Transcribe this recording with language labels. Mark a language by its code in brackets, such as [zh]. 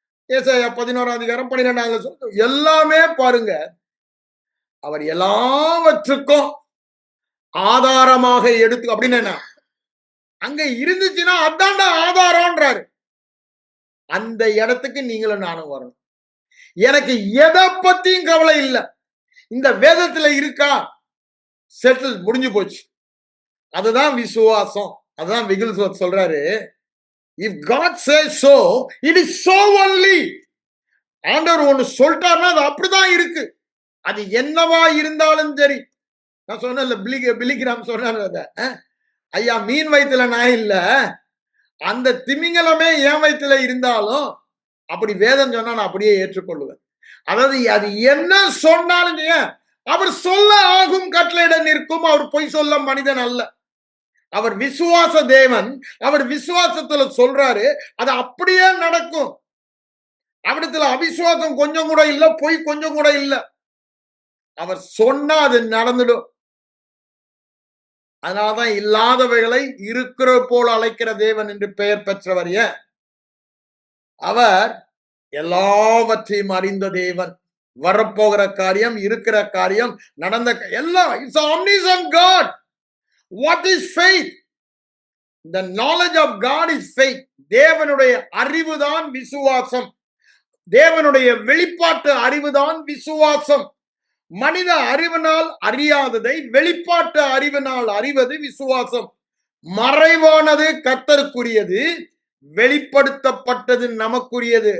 [ta] ஏசாயா 11ஆம் அதிகாரம் 12ஆம் எல்லாமே பாருங்க, அவர் எல்லாவற்றுக்கும் ஆதாரமாக எடுத்து அப்படின்னு என்ன அங்க இருந்துச்சுன்னா அதான்டா ஆதாரம்ன்றாரு. அந்த இடத்துக்கு நீங்களும் நானும் வரணும். எனக்கு எதை பத்தியும் கவலை இல்லை, இந்த வேதத்துல இருக்கா, செட்டில், முடிஞ்சு போச்சு. அதுதான் விசுவாசம். அதுதான் விகில் சொல்றாரு, [en] if God says so, it is so only. [ta] ஆண்டவர் ஒண்ணு சொல்லிட்டாருன்னா அது அப்படிதான் இருக்கு. அது என்னவா இருந்தாலும் சரி. நான் சொன்னேன்ல, பிலிகிராம் சொன்னார், ஐயா மீன் வயிற்றுல நான் இல்ல, அந்த திமிங்கலமே என் வயிற்றுல இருந்தாலும் அப்படி வேதம் சொன்னா நான் அப்படியே ஏற்றுக்கொள்ளுவேன். அதாவது அது என்ன சொன்னாலும் அவர் சொல்ல ஆகும் கட்டளையிட நிற்கும். அவர் பொய் சொல்ல மனிதன் அல்ல. அவர் விசுவாச தேவன். அவர் விசுவாசத்துல சொல்றாரு, அது அப்படியே நடக்கும். அவரிடத்துல அவிசுவாசம் கொஞ்சம் கூட இல்ல, பொய் கொஞ்சம் கூட இல்ல. அவர் சொன்னா அது நடந்துடும். அதனாலதான் இல்லாதவைகளை இருக்கிற போல அழைக்கிற தேவன் என்று பெயர் பெற்றவர். அவர் எல்லாவற்றையும் அறிந்த தேவன். வரப்போகிற காரியம், இருக்கிற காரியம், நடந்த எல்லாம். [en] It's omniscient God. What is faith? The knowledge of God is faith. [ta] தேவனுடைய அறிவுதான் விசுவாசம். தேவனுடைய வெளிப்பாட்டு அறிவுதான் விசுவாசம். மனித அறிவினால் அறியாததை வெளிப்பாட்டு அறிவினால் அறிவது விசுவாசம். மறைவானது கர்த்தருக்குரியது, வெளிப்படுத்தப்பட்டது நமக்குரியது.